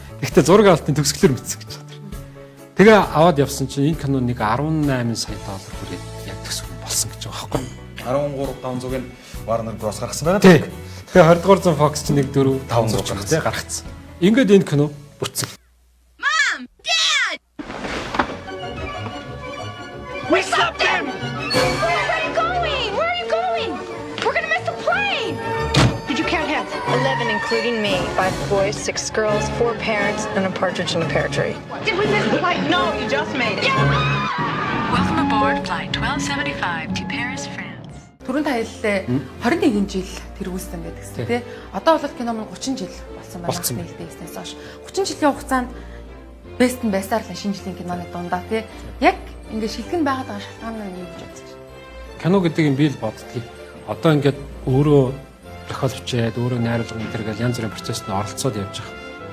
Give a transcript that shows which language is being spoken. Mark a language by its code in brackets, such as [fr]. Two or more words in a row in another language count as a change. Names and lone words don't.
[mn] Гэхдээ зураг авалтын төгсгөлөөр мэдсэн гэж байна. Тэгээ аваад явсан чинь энэ кино нэг 18 сая доллар хүрээд яг төсөв болсон гэж байгаа байхгүй. 13,500-ыг Warner Bros гаргасан байна. Тэгээ 20 дугаар зуун Fox чинь нэг 4,500 гаргацсан. Ингээд энэ кино бүтсэн. [en] Mom! Dad! We stopped him! Where are you going? Where are you going? We're gonna miss the plane! Did you count him? 11 including me. 5 boys, 6 girls, 4 parents, and a partridge in a pear tree. Did we miss the flight? No, you just made it. Welcome aboard flight 1275 to Paris, France. [mn] Түрүүн та хэллээ 21 жил тэр үүссэн гэдэгсэн тий. Одоо бол кино мөн 30 жил болсон байна. Нээлттэйснээс хойш 30 жилийн хугацаанд best нь байсаар л шинэ жилийн киноны дундаа тий. Яг ингээд шилхэн байгаад байгаа шалтгаан нь юу гэж бодож байна? Кино гэдэг юм би л боддгийг. Одоо ингээд өөрөө зохиол бичээд өөрөө найруулга энэ төр гэл янз бүрийн процессд оролцоод явж байгаа.